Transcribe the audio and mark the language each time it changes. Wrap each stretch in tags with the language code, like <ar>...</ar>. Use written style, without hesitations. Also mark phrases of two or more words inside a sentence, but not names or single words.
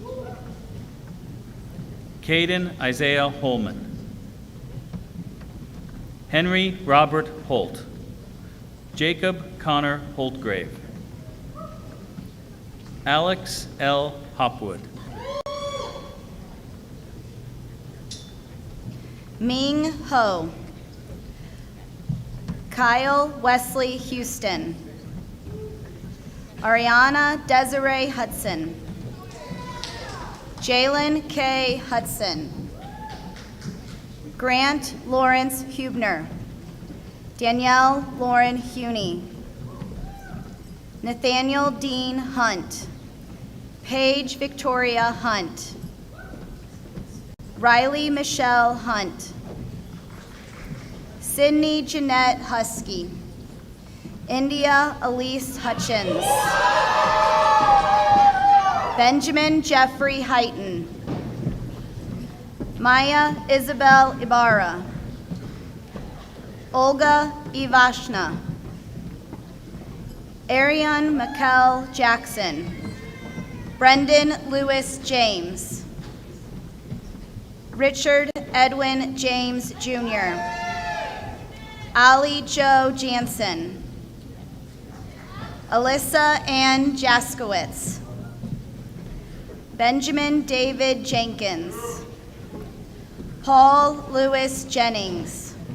<en>Caden Isaiah Holman. Henry Robert Holt, Jacob Connor Holtgrave, Alex L. Hopwood, Ming Ho, Kyle Wesley Houston, Ariana Desiree Hudson, Jalen K. Hudson, Grant Lawrence Hubner, Danielle Lauren Huney, Nathaniel Dean Hunt, Paige Victoria Hunt, Riley Michelle Hunt, Sydney Jeanette Husky, India Elise Hutchins, Benjamin Jeffrey Heighton, Maya Isabel Ibarra, Olga Ivashna, Ariane Mikkel Jackson, Brendan Lewis James, Richard Edwin James Jr., Ali Joe Jansen, Alyssa Ann Jaskowitz, Benjamin David Jenkins, Paul Lewis Jennings,</en>